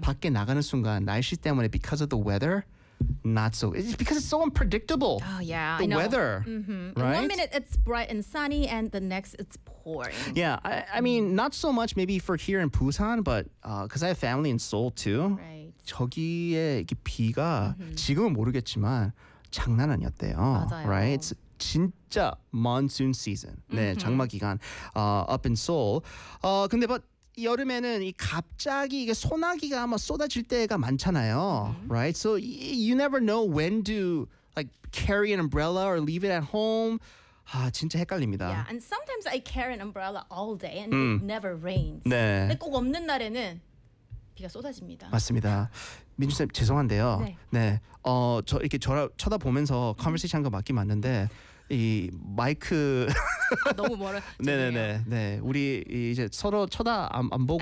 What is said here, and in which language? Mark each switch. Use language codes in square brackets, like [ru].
[ko] 밖에 나가는 순간 날씨 때문에 [en] because of the weather, not so. It's because it's so unpredictable. Oh yeah, the I know. Weather. Mm-hmm. Right. In 1 minute it's bright and sunny, and the next it's pouring. Yeah, I mean not so much maybe for here in Busan, but because I have family in Seoul too. Right. [ko] 저기에 이게 비가 지금은 모르겠지만 장난 아니었대요. 맞아요. [en] Right. It's, [ko] 진짜 [en] monsoon season. [ko] 네, [en] mm-hmm. [ko] 장마 기간 [en] up in Seoul. [ko] 근데 [en] but [ko] 여름에는 이 갑자기 이게 소나기가 아마 쏟아질 때가 많잖아요. [en] Mm-hmm. Right? So you never know when to like carry an umbrella or leave it at home. [ko] 아, 진짜 헷갈립니다. [en] Yeah, and sometimes I carry an umbrella all day and it never rains. [ko] 네. 근데 꼭 없는 날에는 비가 쏟아집니다. 맞습니다. 민주쌤 죄송한데요. 네. 네. 저 이렇게 쳐다보면서 컨버세이션 한 거 맞긴 맞는데 이 마이크 너무 멀어. 네네네. 네. 우리 이제 서로 쳐다 안 보고